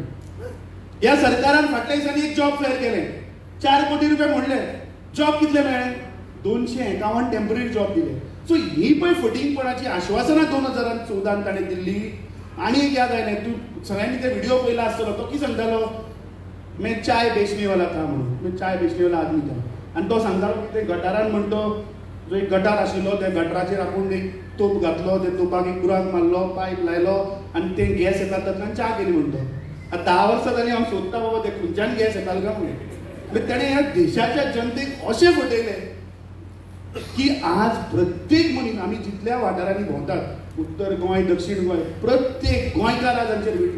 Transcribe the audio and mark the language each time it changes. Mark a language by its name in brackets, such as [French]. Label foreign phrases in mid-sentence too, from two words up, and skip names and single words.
[Konkani] ह्या सरकारान फाटल्या दिसांनी एक [English] job fair [Konkani] केलें, 4 कोटी रुपया म्हणले. जॉब कितले मेळ्ळे? 251 [English] temporary job [Konkani] दिले. सो ही पळय फटींगपणाची आश्वासनां 2014 ताणें दिल्ली. आनी एक याद आयलें, तूं सगळ्यांनी ते व्हिडिओ पळयला आसतलो. तो कितें सांगतालो? [Hindi] मैं चाय बेचने वाला था [Konkani] म्हणून, [Hindi] मैं चाय बेचने वाला आदमी था. [Konkani] आनी तो सांगतालो की ते गटारान म्हणतो जो एक गटार आशिल्लो त्या गटाराचेर आपूण एक तोप घातलो, त्या तोपाक एक बुराक मारलो, पायप लायलो आनी ते गॅस येता तातूंतल्यान च्या केली म्हणतो. आतां 10 वर्सां जालीं हांव सोदता बाबा ते खंयच्यान गॅस येतालो काय म्हणून. ताणें ह्या देशाच्या जनतेक अशें फटयलें की आज प्रत्येक मनीस, आमी जितल्या वाठारांनी भोंवतात, उत्तर गोंय दक्षिण गोंय, प्रत्येक गोंयकार आज हांचेर विटला.